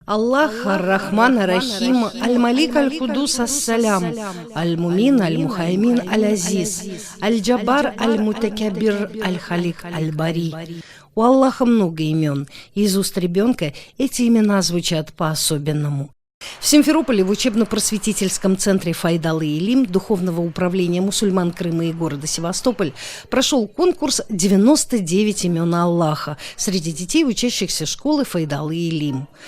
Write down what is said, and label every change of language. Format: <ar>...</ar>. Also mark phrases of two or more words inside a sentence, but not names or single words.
<ar>الله الرحمن الرحيم، الملك القدوس السلام، المؤمن المهيمن العزيز، الجبار المتكبر الخالق البارئ.</ar> <ru>У Аллаха много имен, и из уст ребенка эти имена звучат по-особенному. В Симферополе в учебно-просветительском центре Файдал и Илим Духовного управления мусульман Крыма и города Севастополь прошел конкурс «99 имен Аллаха» среди детей, учащихся школы Файдал и Илим.</ru>